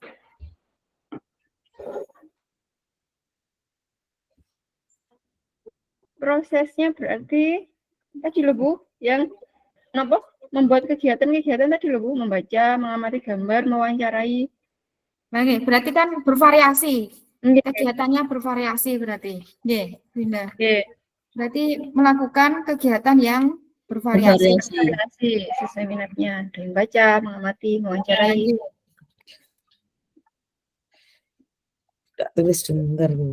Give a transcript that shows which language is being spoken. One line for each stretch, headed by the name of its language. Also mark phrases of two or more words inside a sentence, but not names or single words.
Indonesian: Prosesnya berarti tadi loh Bu, yang apa? Membuat kegiatan-kegiatan tadi loh Bu, membaca, mengamati gambar, mewawancarai. Oke, berarti kan bervariasi. Nggih. Kegiatannya bervariasi berarti. Nggih, Bunda. Nggih. Berarti melakukan kegiatan yang bervariasi. Variasi sesuai minatnya. Ada yang baca, mengamati, mewawancarai. Tak tulis sebentar, Bu.